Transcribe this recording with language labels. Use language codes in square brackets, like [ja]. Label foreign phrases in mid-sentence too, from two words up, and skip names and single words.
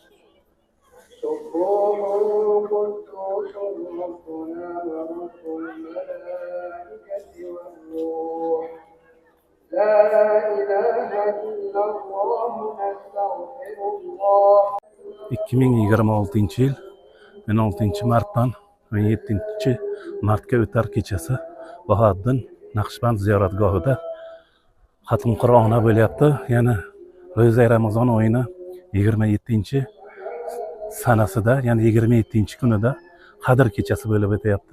[ar] سبوح قدوس ربنا ورب الملائكة والروح لا إله إلا الله نستغفر الله [uz] 2026 yil 16 martdan 17 martga o'tar kechasi Bahoddin Naqshband ziyoratgohida xatm Qur'oni bo'lyapti. Yana ro'za Ramazon oyini 27 sanasida, ya'ni 27 kunida Qadr kechasi bo'lib o'tyapti.